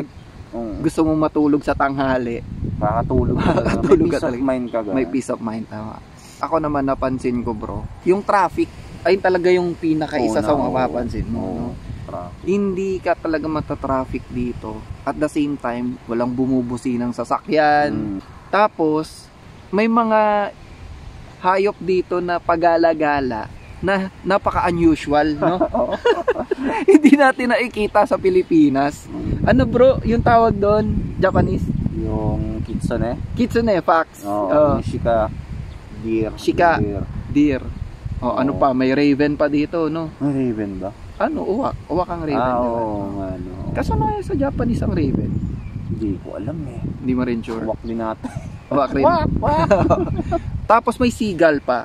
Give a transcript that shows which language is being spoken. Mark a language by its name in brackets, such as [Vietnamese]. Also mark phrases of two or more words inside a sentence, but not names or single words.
[Filipino] gusto mo matulog sa tanghali, makakatulog ka talaga. May [English] peace of mind, [Filipino] tama. Ako naman napansin ko, bro, yung traffic, ayun talaga yung pinakaisa sa mapapansin mo, no? Hindi ka talaga matatraffic dito. [English] At the same time, [Filipino] walang bumubusi ng sasakyan. Tapos, may mga hayop dito na pagala-gala na napaka-unusual, no? Hindi natin nakikita sa Pilipinas. Ano bro, yung tawag doon, Japanese? Yung kitsune. [Japanese] Kitsune, fox. Shika. [English] Deer. [Filipino] Ano pa, may raven pa dito, no? May raven ba? Uwak ang raven. Kaso na sa Japanese ang raven? Hindi ko alam eh. Hindi mo rin sure. Uwak din natin. Uwak rin. Tapos may seagull pa.